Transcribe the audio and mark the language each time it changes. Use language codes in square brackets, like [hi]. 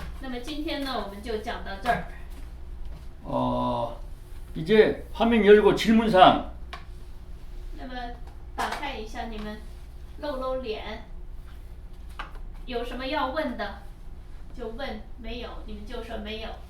[zh] 那么今天呢，我们就讲到这儿。 [ko] 이제 화면 열고 질문사항. [zh] 那么打开一下，你们露露脸，有什么要问的就问，没有你们就说没有。